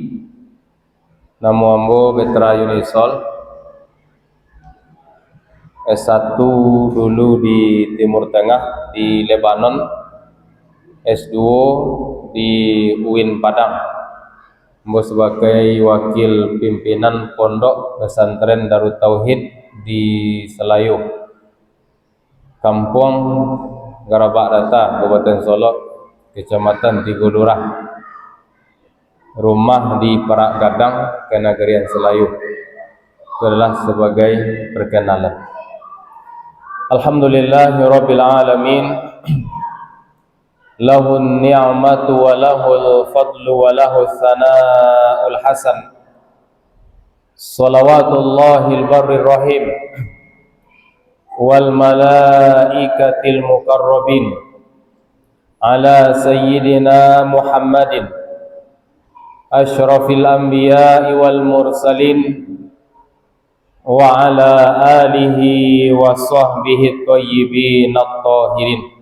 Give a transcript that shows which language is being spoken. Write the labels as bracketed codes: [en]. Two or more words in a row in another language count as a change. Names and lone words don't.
[id] Nama ambo Petra Yunisol, S1 dulu di Timur Tengah di Lebanon, S2 di UIN Padang. Ambo sebagai wakil pimpinan Pondok Pesantren Darut Tauhid di Selayu, Kampung Garabak Rata, Kabupaten Solok, Kecamatan Tigulurah. Rumah di Perak Gadang, Kenagarian Selayu. Itu adalah sebagai perkenalan. [ar] الحمد لله رب العالمين. له النعمة وله الفضل وله الثناء الحسن. صلوات الله البر الرحيم والملائكة المقربين على سيدنا محمد أشرف الأنبياء والمرسلين وعلى آله وصحبه الطيبين الطاهرين.